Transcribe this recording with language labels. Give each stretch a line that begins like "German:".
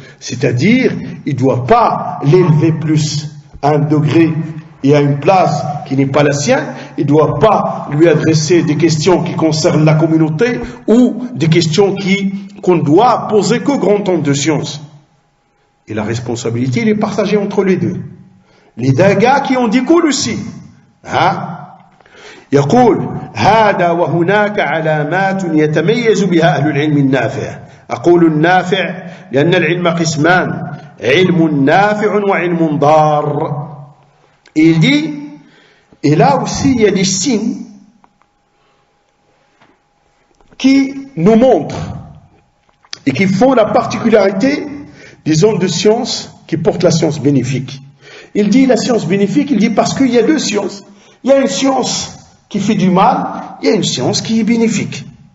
French: C'est-à-dire, ils ne doivent pas l'élever plus à un degré et à une place qui n'est pas la sienne. Ils ne doivent pas lui adresser des questions qui concernent la communauté ou des questions qu'on doit poser qu'aux grands hommes de science. Et la responsabilité, elle est partagée entre les deux. Les dégâts qui en découlent aussi.
Arabic: يقول هذا وهناك علامات يتميز بها أهل العلم النافع. أقول النافع لأن العلم قسمان علم نافع وعلم ضار.
French: Il dit, et là aussi il y a des signes qui nous montrent et qui font la particularité des hommes de science qui portent la science bénéfique. Il dit la science bénéfique, il dit parce qu'il y a deux sciences. Il y a une science qui fait du mal, il y a une science qui est bénéfique.